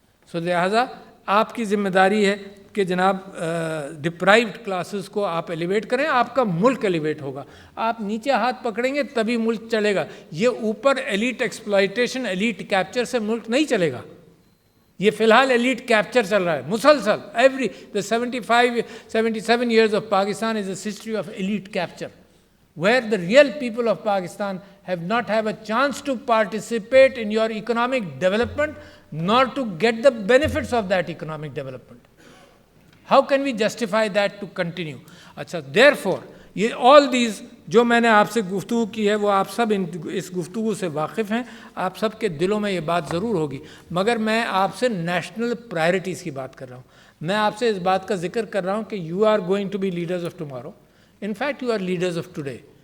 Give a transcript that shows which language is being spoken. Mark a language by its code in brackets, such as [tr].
[ur] سو لہٰذا آپ کی ذمہ داری ہے کہ جناب ڈپرائیوڈ کلاسز کو آپ ایلیویٹ کریں, آپ کا ملک ایلیویٹ ہوگا. آپ نیچے ہاتھ پکڑیں گے تبھی ملک چلے گا. یہ اوپر ایلیٹ ایکسپلائٹیشن ایلیٹ کیپچر سے ملک نہیں چلے گا. یہ فی الحال ایلیٹ کیپچر چل رہا ہے مسلسل. [en] Every the 77 years of Pakistan is a history of elite capture, where the real people of Pakistan have not have a chance to participate in your economic development, nor to get the benefits of that economic development. How can we justify that to continue? [ur] اچھا, therefore یہ [en] all these [ur] جو میں نے آپ سے گفتگو کی ہے وہ آپ سب اس گفتگو سے واقف ہیں, آپ سب کے دلوں میں یہ بات ضرور ہوگی, مگر میں آپ سے نیشنل پرائرٹیز کی بات کر رہا ہوں. میں آپ سے اس بات کا ذکر کر رہا ہوں کہ [en] You are going to be leaders of tomorrow, in fact you are leaders of today.